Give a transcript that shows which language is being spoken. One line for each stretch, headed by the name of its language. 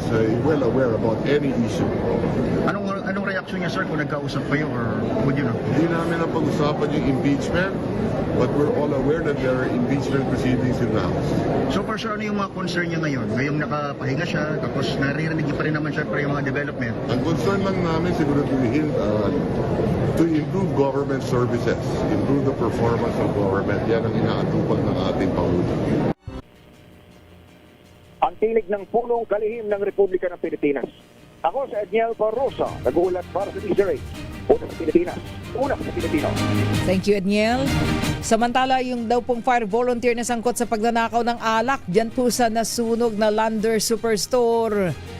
English: He's well aware about any issue.
Filipino: Anong reaksyon niya, sir, kung nagkausap kayo
English: or would you know?
Filipino: Hindi namin napag-usapan yung
English: impeachment, but we're all aware that there are impeachment proceedings in the House. So, for sure,
Filipino: ano yung mga concern niya ngayon? Ngayong nakapahinga siya, tapos naririnig niyo pa rin naman siya para yung mga development. Ang concern lang namin siguro
English: to improve government services, improve the performance of government.
Filipino: Yan ang inaatupag ng ating Pangulo. Ang tinig ng pulong kalihim ng Republika ng Pilipinas. Ako si Edniel Barrosa, nag-uulat para sa DZRH. Una sa Pilipinas, una sa Pilipino.
English: Thank you, Edniel.
Filipino: Samantala, yung daw pong fire volunteer na sangkot sa pagnanakaw ng alak, dyan po sa nasunog na Lander Superstore.